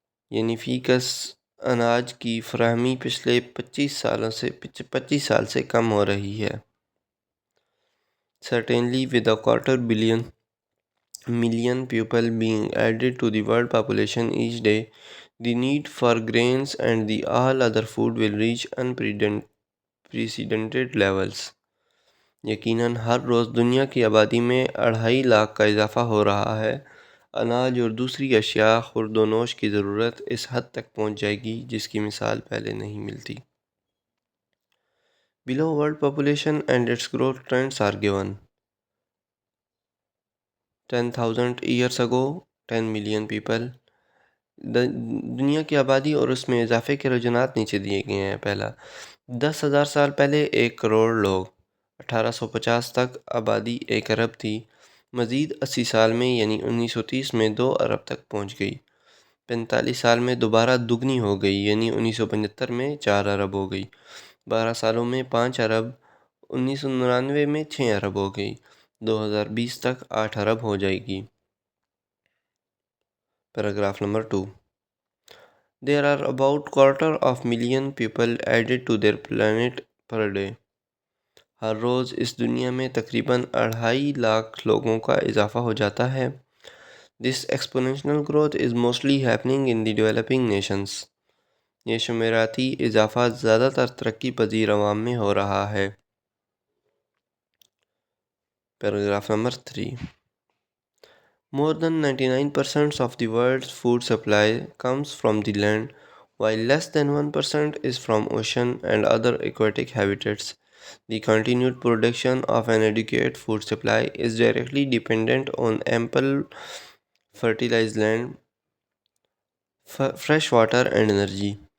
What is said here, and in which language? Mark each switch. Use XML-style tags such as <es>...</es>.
<ur>یعنی فی کس اناج کی فراہمی پچھلے 25 سال سے کم ہو رہی ہے۔</ur> <en>Certainly, with 250 million people being added to the world population each day, The need for grains and the all other food will reach unprecedented levels.</en> <ur>یقیناً ہر روز دنیا کی آبادی میں 2.5 لاکھ کا اضافہ ہو رہا ہے۔ اناج اور دوسری اشیاء خورد و نوش کی ضرورت اس حد تک پہنچ جائے گی جس کی مثال پہلے نہیں ملتی۔</ur> <en>Below world population and its growth trends are given. 10,000 years ago, 10 million people.</en> <ur>دنیا کی آبادی اور اس میں اضافے کے رجحانات نیچے دیے گئے ہیں۔ پہلا، 10,000 سال پہلے 1 کروڑ لوگ، 1850 تک آبادی 1 ارب تھی۔ مزید 80 سال میں یعنی 1930 میں 2 ارب تک پہنچ گئی۔ 45 سال میں دوبارہ دگنی ہو گئی یعنی 1975 میں 4 ارب ہو گئی۔ 12 سالوں میں 5 ارب، 1999 میں 6 ارب ہو گئی۔ 2020 تک 8 ارب ہو جائے گی۔ Paragraph number 2.</ur> <en>There are about 250,000 people added to their planet per day.</en> <ur>ہر روز اس دنیا میں تقریباً 2.5 لاکھ لوگوں کا اضافہ ہو جاتا ہے۔</ur> <en>This exponential growth is mostly happening in the developing nations.</en> <ur>یہ شماریاتی اضافہ زیادہ تر ترقی پذیر عوام میں ہو رہا ہے۔ Paragraph number 3.</ur> <en>More than 99% of the world's food supply comes from the land, while less than 1% is from ocean and other aquatic habitats. The continued production of an adequate food supply is directly dependent on ample fertilized land, fresh water and energy.</en>